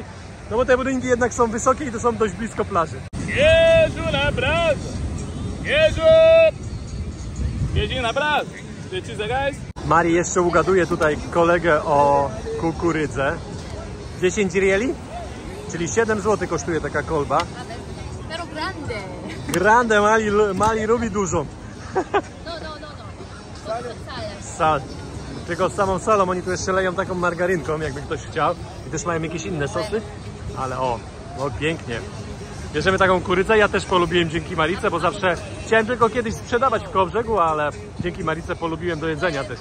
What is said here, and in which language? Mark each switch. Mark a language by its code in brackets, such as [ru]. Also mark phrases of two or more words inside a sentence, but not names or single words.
[pl] No bo te budynki jednak są wysokie i to są dość blisko plaży. Jezu na prazo! Jezu! Jeździ na prazo! Mari jeszcze ugaduje tutaj kolegę o kukurydzę. 10 rieli? Czyli 7 zł kosztuje taka kolba. [es] Pero grande. Grande, [pl] Mali lubi dużą. No. Sal. Tylko z samą salą, oni tu jeszcze leją taką margarynką, jakby ktoś chciał. I też mają jakieś inne sosy. Ale o, pięknie. Bierzemy taką kurydzę, ja też polubiłem dzięki Marice, bo zawsze chciałem tylko kiedyś sprzedawać w Kołobrzegu, ale dzięki Marice polubiłem do jedzenia też.